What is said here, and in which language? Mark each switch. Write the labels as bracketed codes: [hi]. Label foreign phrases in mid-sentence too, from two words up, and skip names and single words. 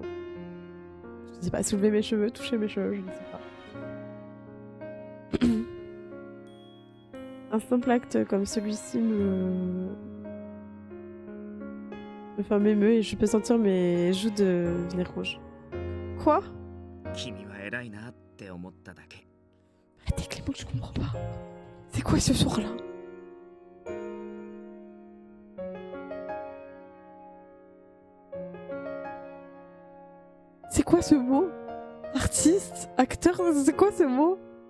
[fr] Je sais pas, soulever mes cheveux, toucher mes cheveux, je ne sais pas. Un simple acte comme celui-ci enfin, m'émeut et je peux sentir mes joues devenir rouges. Quoi? [ja] 君は偉いなって思っただけ [fr] Arrêtez Clément, je comprends pas. C'est quoi ce soir-là? C'est quoi ce mot? Artiste? Acteur? C'est quoi ce mot?